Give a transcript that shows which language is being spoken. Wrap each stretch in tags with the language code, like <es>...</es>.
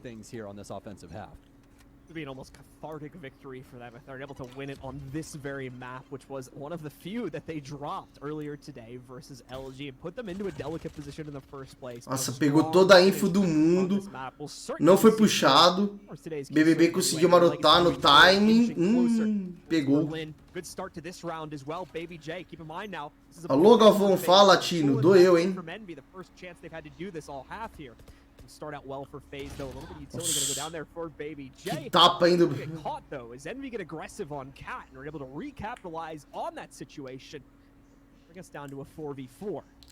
<en>To be an almost cathartic victory for them if they're able to win it on this very map, which was one of the few that they dropped earlier today versus LG and put them into a delicate position in the first place.</en> <pt>Nossa, pegou toda a info do mundo, não foi puxado, BBB conseguiu marotar no timing, pegou.</pt> <en>Good start to this round as well, Baby J. Keep in mind now.</en> <pt>Alô, Galvão, fala, Tino, doeu, hein?</pt> <en>The first chance they've had to do this all half here. Start out well for FaZe though. A little bit of utility going to go down there for Baby J.</en> <pt>Que tapa ainda.</pt> <en>Get caught though. As Envy get aggressive on Cat and are able to recapitalize on that situation, bring us down to a 4v4.</en>